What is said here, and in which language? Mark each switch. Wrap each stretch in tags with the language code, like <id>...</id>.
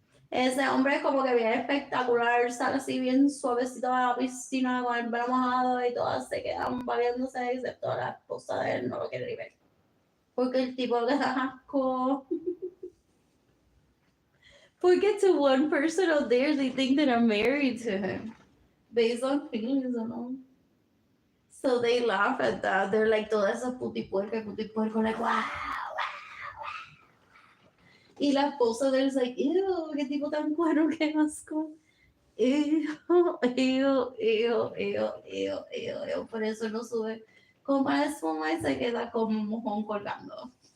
<es>Ese hombre es como que bien espectacular, sale así bien suavecito a la piscina con el pelo mojado y todas se quedan babiándose, excepto la esposa de él, no lo quiere ni ver. Porque el tipo le da asco.</es> <en>Porque to one person out there, they think that I'm married to him. Based on feelings and all. So they laugh at that. They're like,</en> <es>toda esa putipuerca,</es> <en>like, wow.</en> <es>Y la esposa de él es like, ew, qué tipo tan cuero, qué asco. Ew, ew, ew, ew, ew, ew, ew. Por eso no sube como para espuma y se queda como un mojón colgando.</es>